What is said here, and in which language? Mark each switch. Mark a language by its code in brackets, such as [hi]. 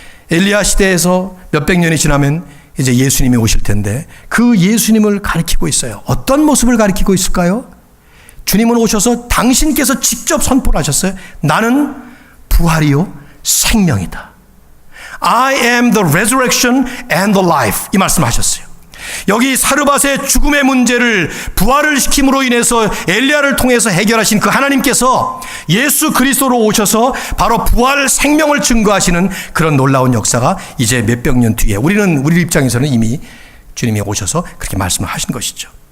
[ko] 엘리야 시대에서 몇백 년이 지나면 이제 예수님이 오실 텐데 그 예수님을 가리키고 있어요. 어떤 모습을 가리키고 있을까요? 주님은 오셔서 당신께서 직접 선포를 하셨어요. 나는 부활이요 생명이다. [en] I am the resurrection and the life. [ko] 이 말씀하셨어요. 여기 사르밧의 죽음의 문제를 부활을 시킴으로 인해서 엘리야를 통해서 해결하신 그 하나님께서 예수 그리스도로 오셔서 바로 부활 생명을 증거하시는 그런 놀라운 역사가 이제 몇백 년 뒤에 우리 입장에서는 이미 주님이 오셔서 그렇게 말씀을 하신 것이죠.